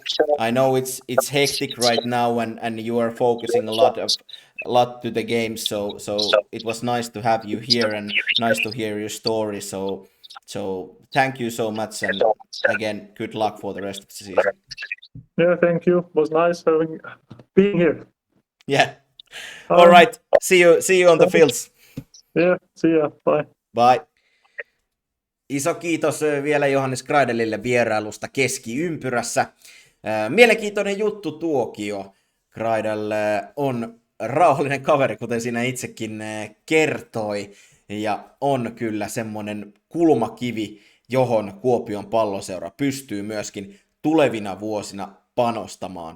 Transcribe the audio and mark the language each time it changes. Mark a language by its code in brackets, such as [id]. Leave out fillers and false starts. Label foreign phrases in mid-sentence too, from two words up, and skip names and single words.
[en] I know it's hectic right now and you are focusing a lot to the game, so it was nice to have you here and nice to hear your story. So thank you so much, and again, good luck for the rest of the season. Yeah, thank you. It was nice being here. Yeah. All right. See you on the fields. Yeah, see ya. Bye. Bye. [fi] Iso kiitos vielä Johannes Kreidlille vierailusta Keskiympyrässä. Mielenkiintoinen juttu tuokio. Kreidl on rauhallinen kaveri, kuten siinä itsekin kertoi, ja on kyllä semmoinen kulmakivi, johon Kuopion Palloseura pystyy myöskin tulevina vuosina panostamaan.